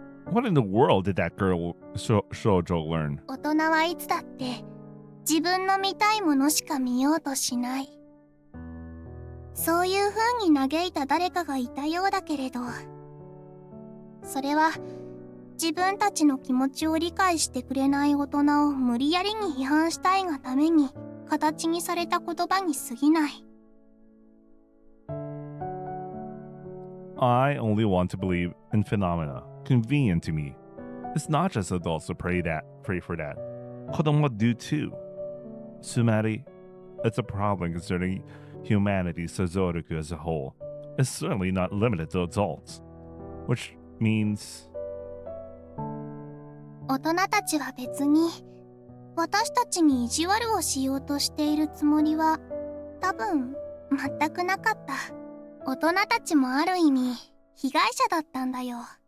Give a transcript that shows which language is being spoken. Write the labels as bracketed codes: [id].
[en] What in the world did that girl shoujo learn? [ja] 大人はいつだって自分の見たいものしか見ようとしない。そういう風に嘆いた誰かがいたようだけれど、それは自分たちの気持ちを理解してくれない大人を無理やりに批判したいがために形にされた言葉に過ぎない。 [en] I only want to believe in phenomena convenient to me. It's not just adults to pray for that. Kodomo do too. Sumari, it's a problem concerning humanity's Sozoruku as a whole. It's certainly not limited to adults. Which means... [ja] 大人たちは別に私たちに意地悪をしようとしているつもりは多分全くなかった。大人たちもある意味被害者だったんだよ。